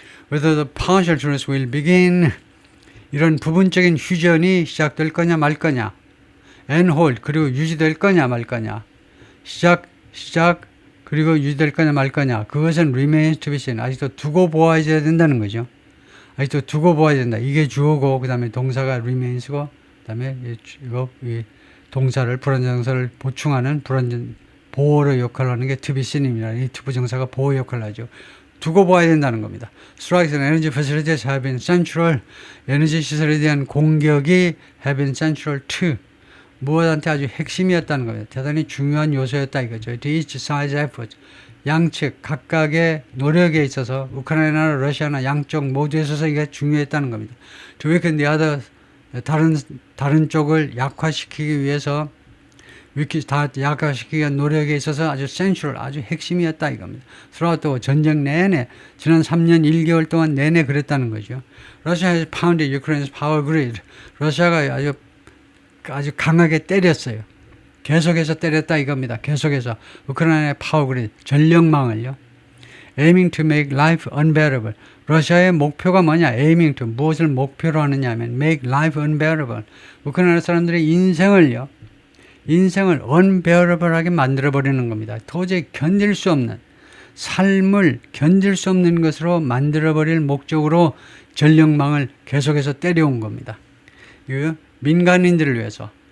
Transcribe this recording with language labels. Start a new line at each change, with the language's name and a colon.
English: Whether the partial truce will begin
Korean: 이런 부분적인 휴전이 시작될 거냐 말 거냐
English: and hold
Korean: 그리고 유지될 거냐 말 거냐 시작 그리고 유지될 거냐 말 거냐 그것은
English: remains to be seen
Korean: 아직도 두고 보아야 된다는 거죠. 아직도 두고 보아야 된다. 이게 주어고 그 다음에 동사가 remains고 그 다음에 이 동사를 불완전사를 보충하는 보호의 역할을 하는 게 to be seen입니다. 이 투부정사가 보호 역할을 하죠. 두고 보아야 된다는 겁니다.
English: Strikes and energy facilities have been central.
Korean: 에너지 시설에 대한 공격이
English: have been central to
Korean: 무엇한테 아주 핵심이었다는 겁니다. 대단히 중요한 요소였다 이거죠.
English: To each side's effort.
Korean: 양측 각각의 노력에 있어서 우크라이나나 러시아나 양쪽 모두에 있어서 이게 중요했다는 겁니다.
English: To weaken the other
Korean: 다른 쪽을 약화시키기 위해서 약화시키기 위한 노력에 있어서 아주 센트럴, 아주 핵심이었다 이겁니다. throughout 전쟁 내내 지난 3년 1개월 동안 내내 그랬다는 거죠.
English: Russia has pounded Ukraine's power grid.
Korean: 러시아가 아주 강하게 때렸어요. 계속해서 때렸다 이겁니다. 계속해서 우크라이나의 파워 그리드, 전력망을요.
English: aiming to make life unbearable.
Korean: 러시아의 목표가 뭐냐?
English: aiming to
Korean: 무엇을 목표로 하느냐 하면
English: make life unbearable.
Korean: 우크라이나 사람들의 인생을 unbearable하게 만들어버리는 겁니다. 도저히 견딜 수 없는 삶을 견딜 수 없는 것으로 만들어버릴 목적으로 전력망을 계속해서 때려온 겁니다. 민간인들을 위해서.